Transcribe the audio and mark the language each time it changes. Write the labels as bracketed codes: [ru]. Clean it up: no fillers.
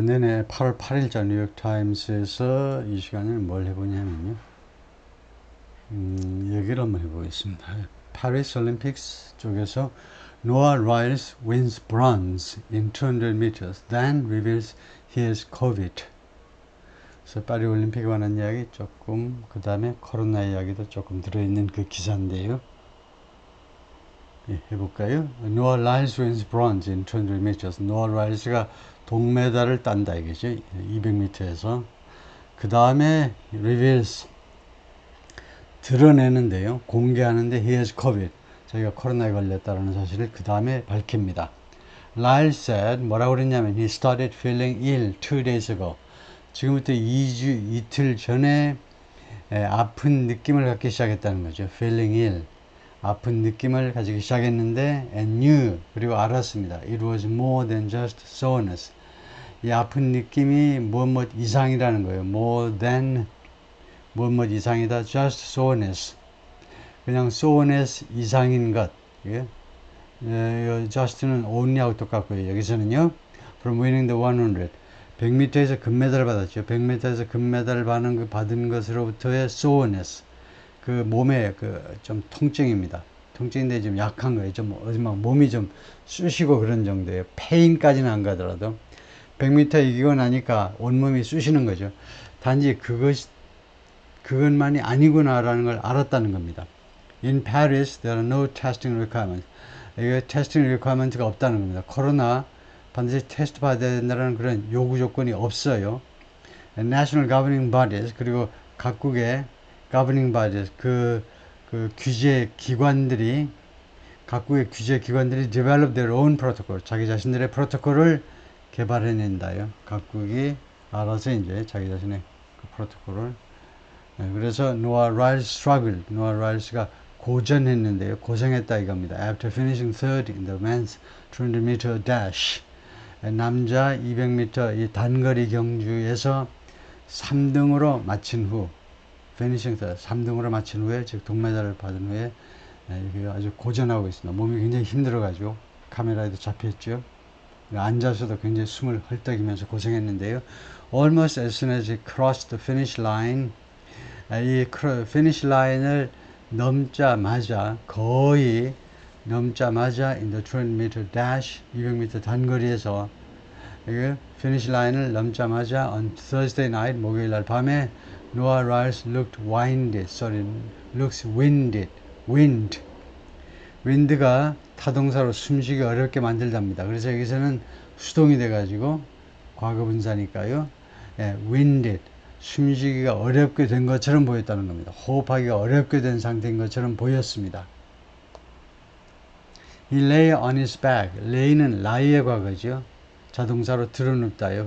[ko] 내내 8월 8일자 뉴욕타임스에서 이 시간에 뭘 해보냐면요. 얘기를 한번 해보겠습니다. 파리스 올림픽스 쪽에서 [en] Noah Lyles wins bronze in 200 meters, then reveals he has COVID. [ko] 그래서 파리 올림픽에 관한 이야기 조금, 그 다음에 코로나 이야기도 조금 들어있는 그 기사인데요. 예, 해볼까요? [en] Noah Lyles wins bronze in 200 meters. [ko] Noah Lyles가 동메달을 딴다 이거죠. 200m에서. 그 다음에 [en] reveals [ko] 드러내는데요. 공개하는데 [en] he has COVID. [ko] 자기가 코로나에 걸렸다는 사실을 그 다음에 밝힙니다. [en] Lyle said [ko] 뭐라고 그랬냐면 [en] he started feeling ill 2 days ago. [ko] 지금부터 2주 이틀 전에 아픈 느낌을 갖기 시작했다는 거죠. [en] feeling ill. [ko] 아픈 느낌을 가지기 시작했는데 [en] and knew [ko] 그리고 알았습니다. [en] It was more than just soreness. [ko] 이 아픈 느낌이 무엇 이상이라는 거예요. [en] more than [ko] 무엇 이상이다. [en] just soreness. [ko] 그냥 soreness 이상인 것. 예? just는 only하고 똑같고요. 여기서는요. [en] from winning the 100. [ko] 100m에서 금메달을 받았죠. 100m에서 금메달을 받은 것으로부터의 soreness. 그 몸에 그 좀 통증입니다. 통증인데 좀 약한 거예요. 좀 막 몸이 좀 쑤시고 그런 정도예요. 페인까지는 안 가더라도 100m 이기고 나니까 온몸이 쑤시는 거죠. 단지 그것만이 아니구나라는 걸 알았다는 겁니다. [en] In Paris, there are no testing requirements. [ko] 이게 테스팅 리퀘어먼트가 없다는 겁니다. 코로나 반드시 테스트 받아야 된다는 그런 요구 조건이 없어요. National Governing Bodies 그리고 각국의 Governing Bodies 그 규제 기관들이 각국의 규제 기관들이 [en] develop their own protocol [ko] 자기 자신들의 프로토콜을 개발해낸다요. 각국이 알아서 이제 자기 자신의 그 프로토콜을 그래서 노아 라일스 struggled 노아 라일스가 고전했는데요. 고생했다 이겁니다. [en] After finishing third in the men's 200m dash [ko] 남자 200m 이 단거리 경주에서 3등으로 마친 후 피니싱 3등으로 마친 후에 즉 동메달을 받은 후에 아주 고전하고 있습니다. 몸이 굉장히 힘들어가지고 카메라에도 잡혔죠. 앉아서도 굉장히 숨을 헐떡이면서 고생했는데요. [en] Almost as soon as he crossed the finish line [ko] 이 피니시 라인을 넘자마자 거의 넘자마자 [en] in the 200m dash [ko] 200m 단거리에서 피니시 라인을 넘자마자 [en] on Thursday night [ko] 목요일 날 밤에 [en] Noah Lyles looked winded looks winded wind가 타동사로 숨쉬기 어렵게 만들답니다. [ko] 그래서 여기서는 수동이 돼가지고 과거분사니까요. winded 숨쉬기가 어렵게 된 것처럼 보였다는 겁니다. 호흡하기가 어렵게 된 상태인 것처럼 보였습니다. [en] He lay on his back. lay는 lie의 과거죠. [ko] 자동사로 드러눕다요.